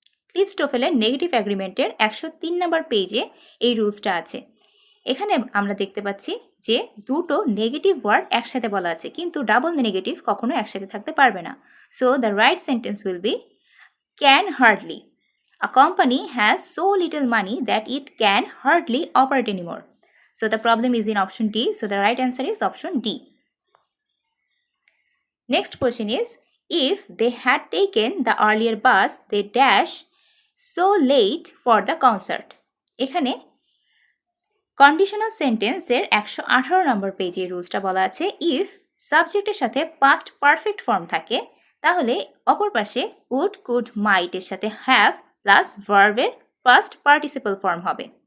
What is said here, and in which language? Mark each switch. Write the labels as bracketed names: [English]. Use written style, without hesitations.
[Bangla] Cliffs টোফেলের negative অ্যাগ্রিমেন্টের 103 নম্বর পেজে এই রুলসটা আছে। এখানে আমরা দেখতে পাচ্ছি যে দুটো নেগেটিভ ওয়ার্ড একসাথে বলা আছে, কিন্তু ডাবল নেগেটিভ কখনো একসাথে থাকতে পারবে না। [English] So the right sentence will be can hardly. A company has so little money that it can hardly operate anymore. So the problem is in option D. So the right answer is option D. Next question is, if they had taken the earlier bus, they dash so late for the concert. [Bangla] এখানে conditional সেন্টেন্সের 118 নম্বর পেজে রুলসটা বলা আছে, if সাবজেক্টের সাথে past perfect form থাকে তাহলে অপর পাশে উড, কুড, মাইটের সাথে হ্যাভ প্লাস ভার্বের পাস্ট পার্টিসিপল ফর্ম হবে।